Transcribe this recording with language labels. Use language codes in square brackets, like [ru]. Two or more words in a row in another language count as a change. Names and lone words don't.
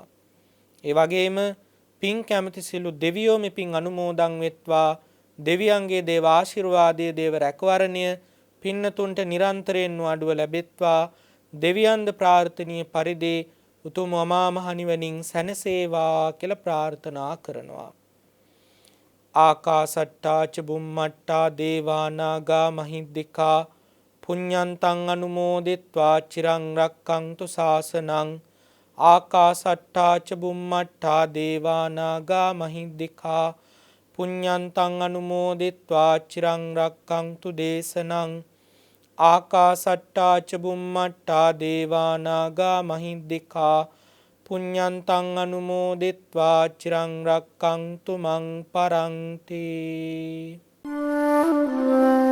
[si] ඒ වගේම පින් කැමති සියලු දෙවියෝ මේ පින් අනුමෝදන් වෙත්වා. දෙවියන්ගේ දේව ආශිර්වාදයේ දේව රැකවරණය පින්නතුන්ට නිරන්තරයෙන් වඩුව ලැබෙත්වා. දෙවියන්ද ප්‍රාර්ථනීය පරිදි උතුම් අමා මහ නිවනින් සැනසේවා කියලා ප්‍රාර්ථනා කරනවා. [pi] ආකාසට්ටා ච බුම්මට්ටා දේවා නාග මහිද්దికා පුඤ්ඤන්තං අනුමෝදිත්වා චිරං රක්ඛන්තු ශාසනං. ආකාසට්ටා ච බුම්මට්ටා දේවා නාග මහිද්దికා පුඤ්ඤන්තං අනුමෝදිත්වා චිරං රක්ඛන්තු දේශනං ආකාසට්ටා ච බුම්මට්ටා දේවා නාග මහිද්దికා පුඤ්ඤන්තං අනුමෝදිත්වා චිරං රක්ඛන්තු මං පරන්ති.